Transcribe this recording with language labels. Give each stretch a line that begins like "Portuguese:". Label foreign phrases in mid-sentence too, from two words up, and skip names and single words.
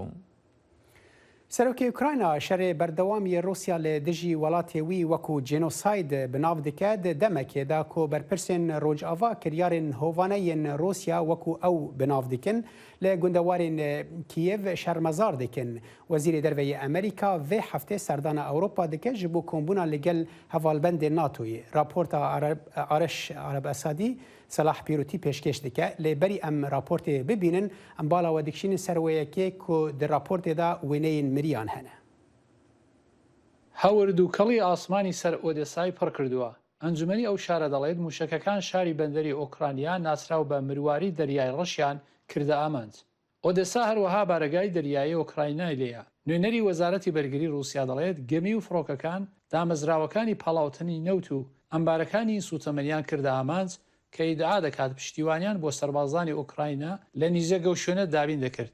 Kurdish: سەرۆکی ئوکراینە شەرێ بەردەوامی رووسیا لە دژی وڵاتێ وی وەکو جێنۆساید بناو دکە دەمەکێدا کۆ بەرپرسێن ڕۆژئاوا کریارên هۆڤانەیên رووسیا وەکو ئەو بناو dikin لە گوندەوارên کیێڤ شەرمەزار dikin. وەزیری دەرەوەی ئەمریکا vê heftê serdana Ewropa dike ji bo kombûna li gel hevalbendê NATOyê. Raporta Areş Arabesadî Salah Pîrotî pêşkêş dike lêberî em raportê bibînin em bala we dikişînin serweyekê ku di raportê da wêneyên miriyan hene.
Central Kurdish: هەورد و کەڵی ئاسمانی سەر ئۆدێسای پڕ کردووە. ئەنجومەنی ئەو شارە دەڵێت موشەکەکان شاری بەندەری ئۆکرانیا ناسراو بە مرواری دەریای ڕەشیان کردە ئامانج. ئۆدێسا هەروەها بارگای دەریایی ئۆکراینای لێیە. نوێنەری وەزارەتی بەرگری رووسیا دەڵێت گەمی و فڕۆکەکان دامەزراوەکانی پاڵاوتنی نەوت و ئەمبارەکانی سوتەمەنیان کردە ئامانج کە ئیدعا دەکات پشتیوانیان بۆ سەربازانی ئۆکراینە لە نیزە گەوشێنە دابین دەکرد.